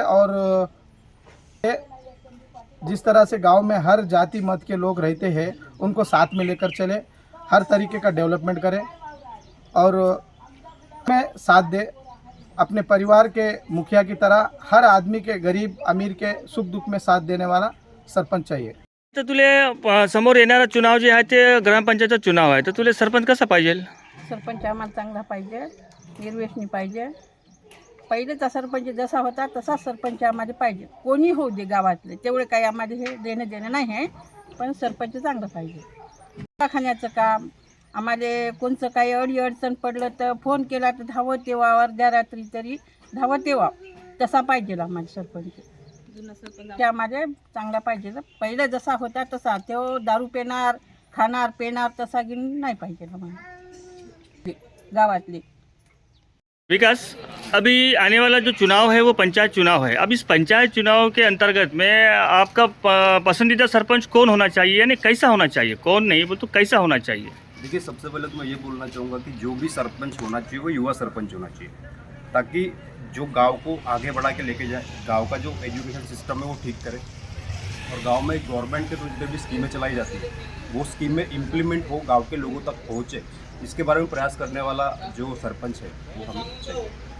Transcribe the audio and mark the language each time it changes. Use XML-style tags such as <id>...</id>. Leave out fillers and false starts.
<hi>और जिस तरह से गांव में हर जाति मत के लोग रहते हैं उनको साथ में लेकर चले, हर तरीके का डेवलपमेंट करे और में साथ दे। अपने परिवार के मुखिया की तरह हर आदमी के, गरीब अमीर के सुख दुख में साथ देने वाला सरपंच चाहिए।</hi> <mr>तर तुले समोर येणारा चुनाव जे आहे ते ग्रामपंचायतचा चुनाव आहे, तर तुले सरपंच कसा पाहिजे? सरपंच आम्हाला चांगला पाहिजे, निर्व्यसनी पाहिजे। पहिलेचा सरपंच जसा होता तसा सरपंच आम्हाला पाहिजे, कोणी होऊ दे गावातले, तेवढे काही आम्हाला हे देणं देणं नाही आहे, पण सरपंच चांगलं पाहिजे। दवाखान्याचं काम आम्हाला कोणचं काही अडचण पडलं तर फोन केला तर धावत येवा, अर्ध्या रात्री तरी धावत येवा, तसा पाहिजे आम्हाला सरपंच। ते आम्हाला चांगला पाहिजे। पहिले जसा होता तसा, तो दारू पिणार, खाणार, पिणार तसा नाही पाहिजे आम्हाला गावातले।</mr> <hi>विकास, अभी आने वाला जो चुनाव है वो पंचायत चुनाव है। अब इस पंचायत चुनाव के अंतर्गत में आपका पसंदीदा सरपंच कौन होना चाहिए, यानी कैसा होना चाहिए? कौन नहीं बोल तो कैसा होना चाहिए? देखिए, सबसे पहले तो मैं ये बोलना चाहूँगा कि जो भी सरपंच होना चाहिए वो युवा सरपंच होना चाहिए, ताकि जो गांव को आगे बढ़ा के लेके जाए, गांव का जो एजुकेशन सिस्टम है वो ठीक करे, और गांव में गवर्नमेंट के तौर पे भी स्कीमें चलाई जाती है, वो स्कीमें इम्प्लीमेंट हो, गांव के लोगों तक पहुँचे, इसके बारे में प्रयास करने वाला जो सरपंच है वो हमें चाहिए।</hi>